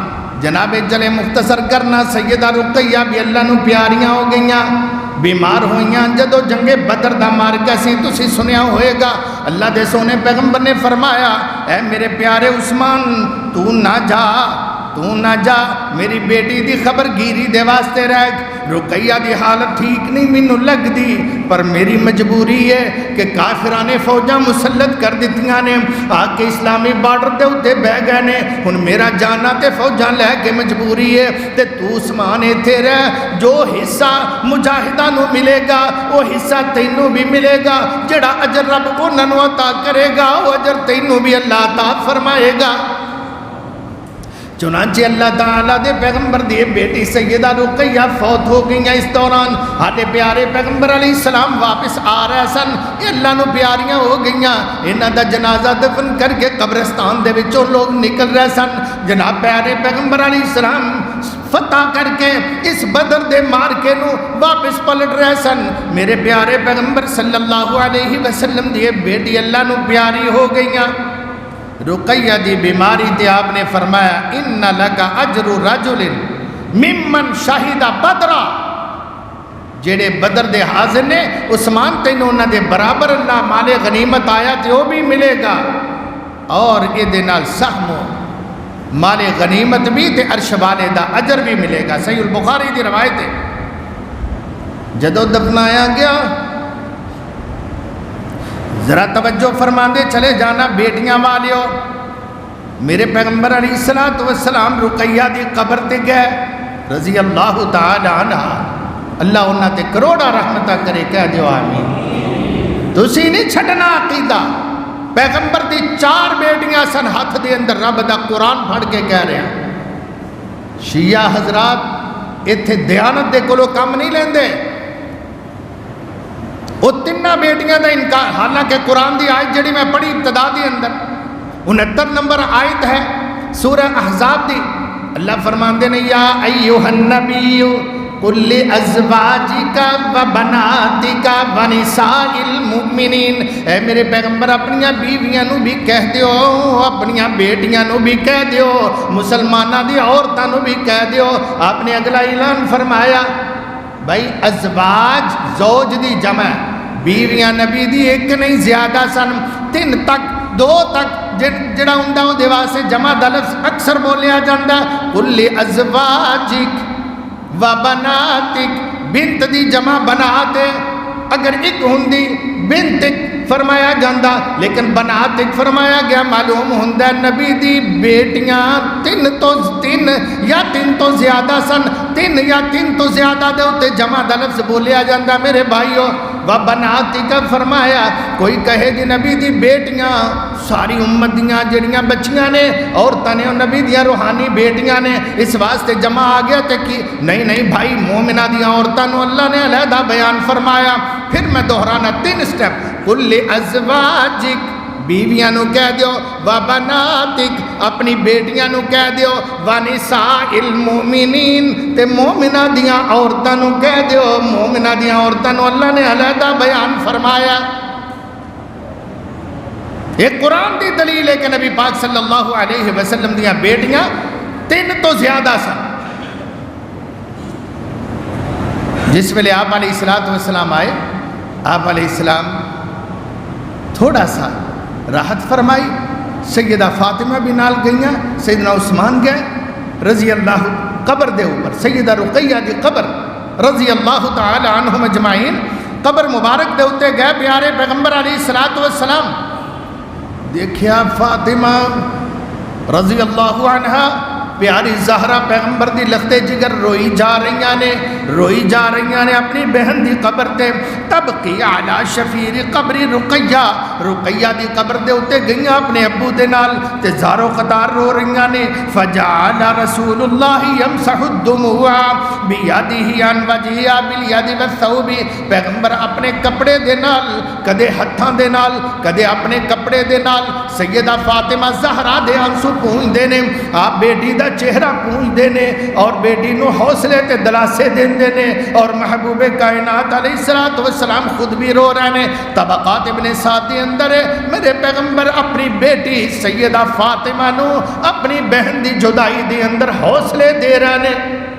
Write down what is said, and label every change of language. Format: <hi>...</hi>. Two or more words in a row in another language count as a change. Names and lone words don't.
<pa>جناب چلے مختصر کرنا، سیدہ رقیہ بھی اللہ نو پیاریاں ہو گئیاں، بیمار ہوئیاں، جدو جنگ بدر دا مارکا سی تسی سنیا ہوئے گا، اللہ دے سونے پیغمبر نے فرمایا اے میرے پیارے عثمان تو نہ جا میری بیٹی دی خبر گیری دے واسطے رہ، رقیہ دی حالت ٹھیک نہیں مینوں لگ دی، پر میری مجبوری ہے کہ کافرانے فوجاں مسلط کر دیتیاں نے، آ کے اسلامی بارڈر دے اتے بہ گئے نے، ہن میرا جانا تے فوجاں لے کے مجبوری ہے، تے تو عثمان ایتھے رہ، جو حصہ مجاہداں نو ملے گا وہ حصہ تینوں بھی ملے گا، جڑا اجر رب انہاں نو عطا کرے گا وہ اجر تینوں بھی اللہ عطا فرمائے گا۔ چنانچہ اللہ تعالیٰ دے پیغمبر دی بیٹی سیدہ رقیہ فوت ہو گئیاں، اس دوران ہاڈے پیارے پیغمبر</pa> <ar>علیہ السلام</ar> <pa>واپس آ رہے سن، یہ اللہ نو پیاریاں ہو گئیاں، انہاں دا جنازہ دفن کر کے قبرستان دے وچوں لوگ نکل رہے سن، جناب پیارے پیغمبر</pa> <ar>علیہ السلام</ar> <pa>فتح کر کے اس بدر دے مارکے نو واپس پلٹ رہے سن، میرے پیارے پیغمبر</pa> <ar>صلی اللہ علیہ وسلم</ar> <pa>دی بیٹی اللہ نو پیاری ہو گئیاں، رقیہ دی بیماری تے آپ نے فرمایا</pa> <ar>ان لک اجر رجل ممن شہد بدر،</ar> <pa>جڑے بدر دے حاضر نے عثمان تینوں انہاں دے برابر اللہ مال غنیمت آیا تے وہ بھی ملے گا، اور اے دے نال سہم مال غنیمت بھی تے عرش والے دا اجر بھی ملے گا، صحیح البخاری دی روایت ہے۔ جدو دفنایا گیا ذرا توجہ فرماندے چلے جانا بیٹیاں والیو، میرے پیغمبر</pa> <ar>علیہ السلام</ar> <pa>رقیہ دی قبر تے گئے</pa> <ar>رضی اللہ تعالی عنہ،</ar> <pa>اللہ انہاں تے کروڑا رحمتہ کرے، کہہ دیو آمین۔ تسی نہیں چھڑنا عقیدہ، پیغمبر دی 4 بیٹیاں سن ہاتھ دے اندر، رب دا قرآن پڑھ کے کہہ رہے ہیں، شیعہ حضرات ایتھے دیانت دے کولو کم نہیں لیندے، وہ 3 بیٹیاں دا انکار، حالانکہ قرآن دی آیت جڑی میں پڑھی ابتدا دی اندر 69 نمبر آیت ہے سورہ احزاب دی، اللہ فرماندے نے</pa> <ar>یا ایھا النبی قل لازواجک و بناتک و نساء المؤمنین،</ar> <pa>اے میرے پیغمبر اپنیاں بیویاں نو بھی کہہ دیو، اپنیاں بیٹیاں نو بھی کہہ دیو، مسلماناں دی عورتاں نو بھی کہہ دیو۔ آپ نے اگلا اعلان فرمایا بھائی ازواج زوج دی جمع، بیویاں نبی دی ایک نہیں زیادہ سن، 3 تک 2 تک جڑا ہوندا او دے واسطے جمع دا لفظ اکثر بولیا جاندا،</pa> <ar>کل ازواجک و بناتک،</ar> <pa>بنت دی جمع بنات، اگر ایک ہوندی بنتک فرمایا جاندہ لیکن بناتک فرمایا گیا، معلوم ہوندہ نبی دی بیٹیاں 3 یا 3 تو زیادہ سن، 3 یا 3 تو زیادہ دے ہوتے جمع دا لفظ بولیا جاندہ میرے بھائیو،</pa> <ar>و بناتک</ar> <pa>فرمایا، کوئی کہے کہ نبی دی بیٹیاں ساری امت دیاں جڑیاں بچیاں نے، عورتاں نے نبی دیاں روحانی بیٹیاں نے، اس واسطے جمع آ گیا تے کی نہیں بھائی مومنہ دیاں عورتاں نو اللہ نے علیحدہ بیان فرمایا۔ پھر میں دہرانا 3 سٹیپ،</pa> <ar>کل ازواجک</ar> <pa>بیویاں نو کہہ دیو،</pa> <ar>و بناتک</ar> <pa>اپنی بیٹیاں نو کہہ دیو،</pa> <ar>و نساء المؤمنین</ar> <pa>تے مومنہ دیاں عورتاں نو کہہ دیو، مومنہ دیاں عورتاں نو اللہ نے علیحدہ بیان فرمایا۔ ایک قرآن دی دلیل ہے کہ نبی پاک</pa> <ar>صلی اللہ علیہ وسلم</ar> <pa>دیاں بیٹیاں 3 تو زیادہ سن۔ جس ویلے آپ</pa> <ar>علیہ السلام</ar> <pa>آئے، آپ</pa> <ar>علیہ السلام</ar> <pa>تھوڑا سا راحت فرمائی، سیدہ فاطمہ بھی نال گئیاں، سیدنا عثمان گئے</pa> <ar>رضی اللہ،</ar> <pa>قبر دے اوپر سیدہ رقیہ دی قبر</pa> <ar>رضی اللہ تعالی عنہم اجمعین،</ar> <pa>قبر مبارک دے اتے گئے پیارے پیغمبر علیہ السلام، دیکھیا فاطمہ</pa> <ar>رضی اللہ عنہ</ar> <pa>پیاری زہرا پیغمبر دی لختے جگر روئی جا رہی نے اپنی بہن دی قبر تے</pa> <ar>تبقی علی شفیر قبری</ar> <pa>رقیہ دی قبر دے اتے گئیاں اپنے ابو دے نال تے زارو قطار رو رہی نے</pa> <ar>فجعل رسول اللہ یمسح الدموع بیدہ عن وجہہ بالید والثوب</ar> <pa>پیغمبر اپنے کپڑے دے نال کدے ہتھاں دے نال کدے اپنے کپڑے دے نال سیدہ فاطمہ زہرا دے آنسو پونج دینے آپ بیٹی دا چہرہ پونج دینے اور بیٹی نو حوصلے تے دلاسے دین دینے اور محبوب کائنات</pa> <ar>علیہ السلام</ar> <pa>خود بھی رو رہے ہیں طبقات ابن سعد دے اندر ہے میرے پیغمبر اپنی بیٹی سیدہ فاطمہ نو اپنی بہن دی جدائی دے اندر حوصلے دے رہے ہیں</pa>